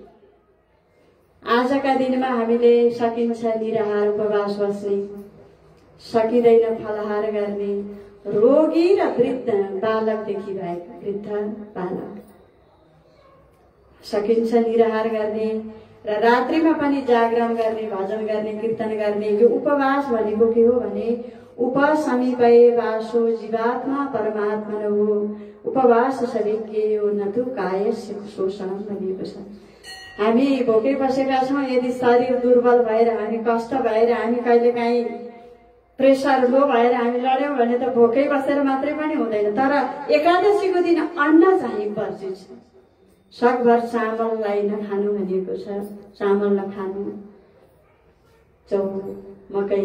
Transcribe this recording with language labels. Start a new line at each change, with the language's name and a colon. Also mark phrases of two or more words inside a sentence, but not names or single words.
Nepali: आजका दिनमा हामीले सकिन्छ निराहार उपवास बस्ने, सकिँदैन फलाहार गर्ने, रोगी र वृद्ध बालकदेखि भएका वृद्ध बालक सकिन्छ निराहार गर्ने र रात्रिमा पनि जागरण गर्ने, भजन गर्ने, कीर्तन गर्ने। यो उपवास भनेको के हो भने
Sanskrit: उपसमीपे वासो जीवात्मा परमात्मनो उपवास शरीरज्ञो न तु कायस्य शोषणम
Nepali: भनिएको छ। हामी भोकै बसेका छौँ, यदि शरीर दुर्बल भएर, हामी कष्ट भएर, हामी कहिलेकाहीँ
English: pressure low
Nepali: भएर हामी लड्यौँ भने त भोकै बसेर मात्रै पनि हुँदैन। तर एकादशीको दिन अन्न चाहिँ वर्जित छ। सकभर चामललाई नखानु भनिएको छ, चामल नखानु, चाउर, मकै।